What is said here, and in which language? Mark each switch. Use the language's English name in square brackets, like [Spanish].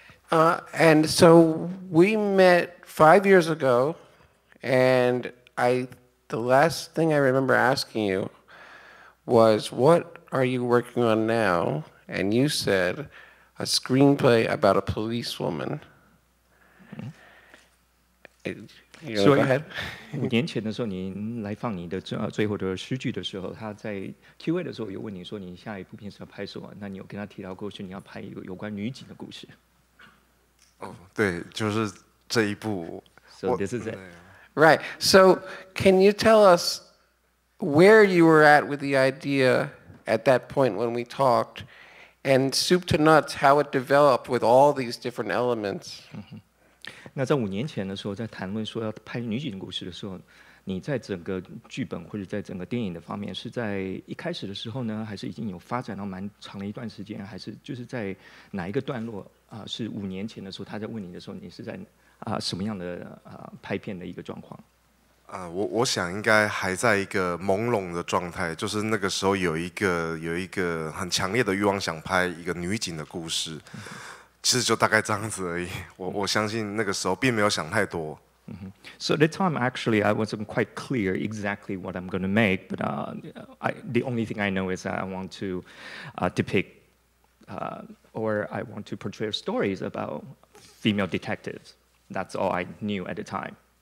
[English] And so we met 5 years ago, and the last thing I remember asking you was, what are you working on now? And you said, a screenplay about a policewoman. Go ahead. [Chinese] 5年前的时候，您来放你的最后的诗句的时候，他在 Q&A 的时候有问你说，你下一部片是要拍什么？那你有跟他提到过是你要拍一个有关女警的故事。哦，对，就是这一部。 [English] So this is it. Right. So can you tell us where you were at with the idea at that point when we talked, and soup to nuts, how it developed with all these different elements? [Chinese] 那在5年前的时候，在谈论说要拍女警故事的时候，你在整个剧本或者在整个电影的方面，是在一开始的时候呢，还是已经有发展到蛮长的一段时间，还是就是在哪一个段落是5年前的时候，他在问你的时候，你是在什么样的拍片的一个状况？我想应该还在一个朦胧的状态，就是那个时候有一个很强烈的欲望，想拍一个女警的故事。其实就大概这样子而已。我相信那个时候并没有想太多。 [English] So at the time, actually, I wasn't quite clear exactly what I'm going to make, but the only thing I know is that I want to depict or I want to portray stories about female detectives. That's all I knew at the time.